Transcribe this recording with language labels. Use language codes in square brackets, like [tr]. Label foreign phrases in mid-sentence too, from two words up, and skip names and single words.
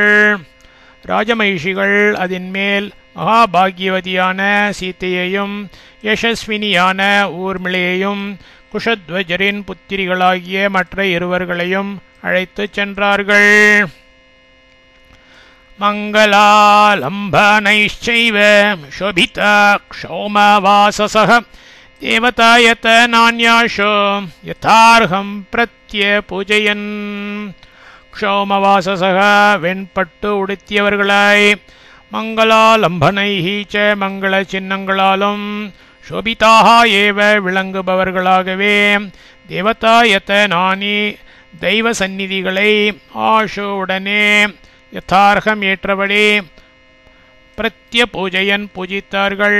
[ta] ராஜமகிஷிகள் அதன்மேல் மகாபாகியவதியான சீதையையும் யசஸ்வினியான ஊர்மிளையையும் குஷத்வஜரின் புத்திரிகளாகிய மற்ற இருவர்களையும் அழைத்துச் சென்றார்கள். [sa] மங்களாலம்பனைश्चैव शोभिता क्षौमवाससः देवतायतनान्याशो यथार्हं प्रत्यपूजयन्. [ta] க்ஷௌமவாசசக வெண்பட்டு உடுத்தியவர்களாய் [sa] मङ्गलालम्भनैः च [ta] மங்கள சின்னங்களாலும் [sa] शोभिताः एव [ta] விளங்குபவர்களாகவே [sa] देवतायत नानि [ta] தெய்வ சந்நிதிகளை ஆஷோ உடனே யதார்கம் ஏற்றபடி [sa] प्रत्य पूजयन् [ta] பூஜித்தார்கள்.